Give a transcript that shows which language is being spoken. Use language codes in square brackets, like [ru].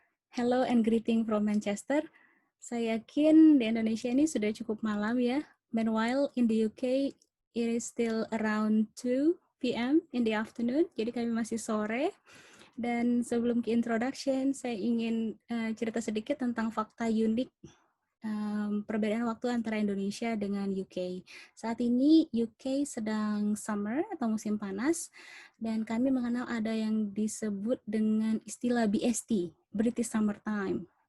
[en] Hello and greeting from Manchester. [id] Saya yakin di Indonesia ini sudah cukup malam ya. [en] Meanwhile, in the UK, it is still around 2 p.m. in the afternoon, [id] jadi kami masih sore. Dan sebelum ke introduction, saya ingin cerita sedikit tentang fakta unik perbedaan waktu antara Indonesia dengan UK. Saat ini UK sedang summer atau musim panas, dan kami mengenal ada yang disebut dengan istilah BST, British Summer Time.